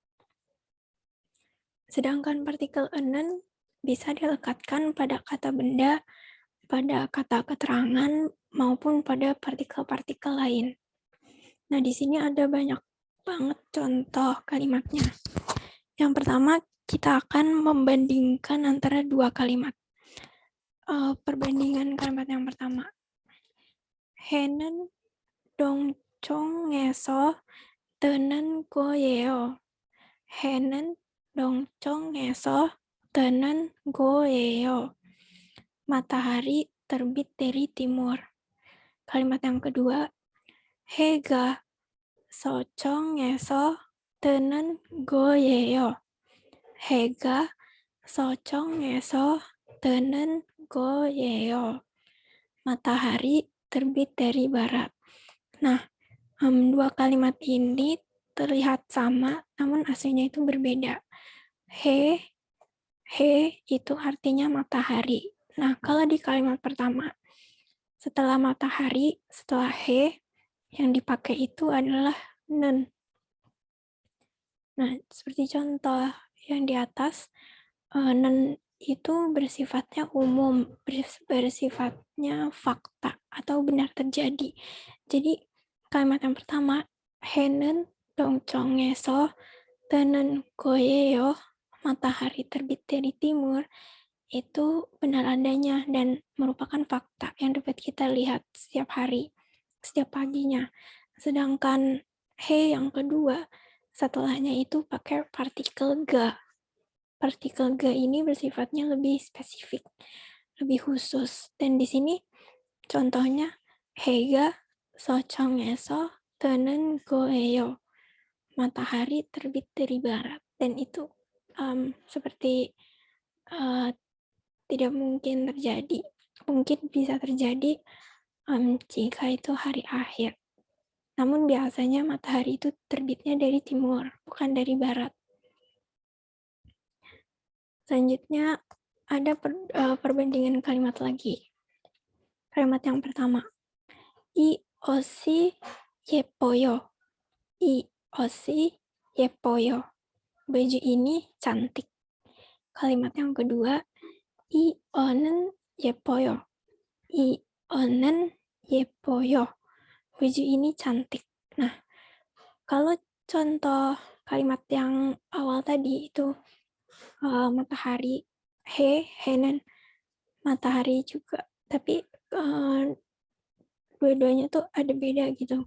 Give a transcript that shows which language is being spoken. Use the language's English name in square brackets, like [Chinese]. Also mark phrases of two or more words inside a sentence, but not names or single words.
[Indonesian] Sedangkan partikel enen bisa dilekatkan pada kata benda, pada kata keterangan, maupun pada partikel-partikel lain. Nah, di sini ada banyak banget contoh kalimatnya. Yang pertama, kita akan membandingkan antara dua kalimat. Perbandingan kalimat yang pertama. [Korean] 해는 동쪽에서 뜨는 거예요. 해는 동쪽에서 뜨는 거예요. [Indonesian] Matahari terbit dari timur. Kalimat yang kedua, [Korean] 해가 서쪽에서 뜨는 거예요. 해가 서쪽에서 뜨는 거예요. [Indonesian] Matahari terbit dari barat. Nah, dua kalimat ini terlihat sama, namun aslinya itu berbeda. He itu artinya matahari. Nah, kalau di kalimat pertama, setelah matahari, setelah he, yang dipakai itu adalah nen. Nah, seperti contoh yang di atas, nen itu bersifatnya umum, bersifatnya fakta atau benar terjadi. Jadi, kalimat yang pertama, [Korean] 해는 동쪽에서 뜨는 거예요. [Indonesian] Matahari terbit dari timur, itu benar adanya dan merupakan fakta yang dapat kita lihat setiap hari, setiap paginya. Sedangkan he yang kedua, setelahnya itu pakai partikel ga. Partikel ga ini bersifatnya lebih spesifik, lebih khusus. Dan di sini contohnya, [Korean] 해가 서쪽에서 뜨는 거예요. [Indonesian] Matahari terbit dari barat. Dan itu seperti tidak mungkin terjadi. Mungkin bisa terjadi jika itu hari akhir. Namun biasanya matahari itu terbitnya dari timur, bukan dari barat. Selanjutnya ada perbandingan kalimat lagi. Kalimat yang pertama, [Korean] 이 옷이 예뻐요. 이 옷이 예뻐요. [Indonesian] Baju ini cantik. Kalimat yang kedua, [Korean] 이 옷은 예뻐요. 이 옷은 예뻐요. [Indonesian] Baju ini cantik. Nah, kalau contoh kalimat yang awal tadi itu matahari, henan, matahari juga. Tapi dua-duanya tuh ada beda gitu.